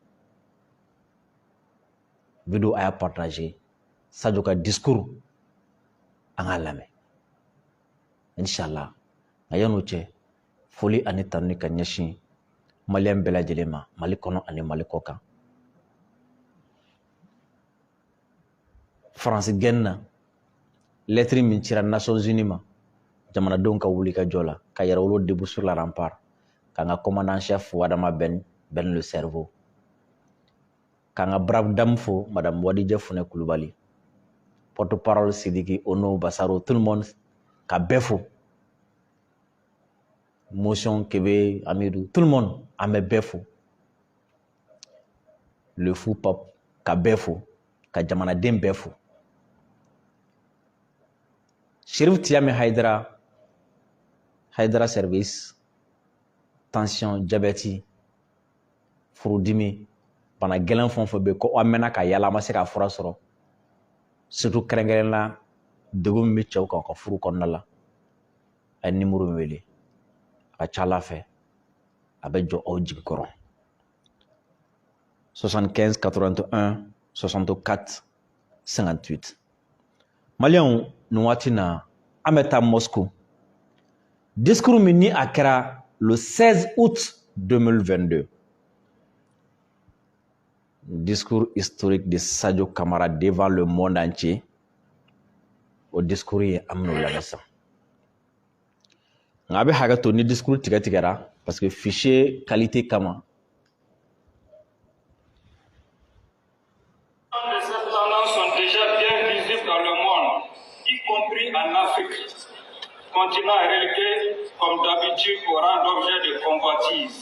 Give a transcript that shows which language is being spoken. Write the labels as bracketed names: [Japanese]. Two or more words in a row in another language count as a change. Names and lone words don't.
[Bambara] video a y'a partager Sadio ka discours an k'a lamɛn inshallah nka yan'o cɛ foli ani tanuni ka ɲɛsin Maliyɛn bɛɛ lajɛlen ma Mali kɔnɔ ani Mali kɔ kan France gɛnni na lettre min cira Nations Unies ma jamanadenw ka wuli ka jɔ la ka yɛrɛ wolo [French] debout sur la rempart [Bambara] k'an ka [French] commandant chef [Bambara] Wadama Ben [French] le cerveau [Bambara] k'an ka [French] brave dame [Bambara] fo madame Wadija Fune Kulubali porte-parole Sidiki Ono Basaro [French] tout le monde [Bambara] ka bɛɛ fo Motion Kebe Amidou [French] tout le monde [Bambara] an bɛ bɛɛ fo [French] le fou [Bambara] pape ka bɛɛ fo ka jamanaden bɛɛ fo Cherif Tiame Haidara [French] service tension diabète [Bambara] furudimi bana gɛlɛn fɛn o fɛn bɛ ko an mɛnna ka yala an ma se ka fura sɔrɔ surtout kɛrɛnkɛrɛnnenya degun min bɛ cɛw kan u ka furu kɔnɔna la a ye numéro min wele a ka ca Ala fɛ a bɛ jɔ aw jigi kɔrɔ 75 81 64 58 Maliyɛnw nin waati na an bɛ taa Moscou discours min ni a kɛra [French] le 16 août 2022 discours historique de Sadio Kamara devant le monde entier [Bambara] o discours ye an bɛn'o lamɛn sisan nka a bɛ hakɛ to ni discours tigɛra [French] parce que fichier qualité [Bambara] kama [French] continent relégué comme d'habitude au rang d'objet de convoitise.